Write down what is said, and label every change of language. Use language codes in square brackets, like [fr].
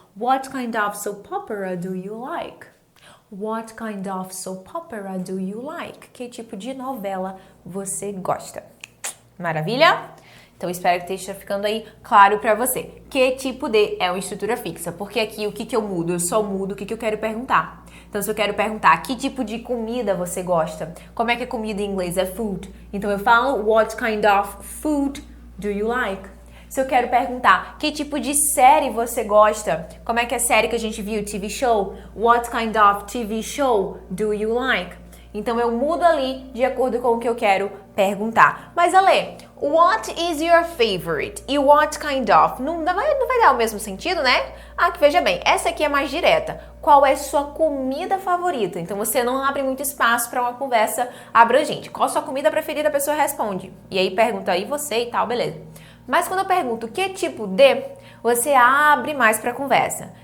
[en] What kind of soap opera do you like? What kind of soap opera do you like? [pt] Que tipo de novela você gosta? Maravilha? Então, espero que esteja ficando aí claro para você. Que tipo de é uma estrutura fixa? Porque aqui, o que eu mudo? Eu só mudo o que eu quero perguntar. Então, se eu quero perguntar que tipo de comida você gosta, como é que é comida em inglês? É food. Então, eu falo, [en] what kind of food do you like? [pt] Se eu quero perguntar que tipo de série você gosta, como é que é a série que a gente viu, TV show? [en] What kind of TV show do you like? [pt] Então, eu mudo ali de acordo com o que eu quero perguntar. Mas, [en] Ale, what is your favorite? E what kind of? [pt] Não vai dar o mesmo sentido, né? Ah, que veja bem, essa aqui é mais direta. Qual é sua comida favorita? Então, você não abre muito espaço para uma conversa abrangente. Qual a sua comida preferida? A pessoa responde. E aí pergunta aí você e tal, beleza. Mas quando eu pergunto que tipo de, você abre mais pra conversa.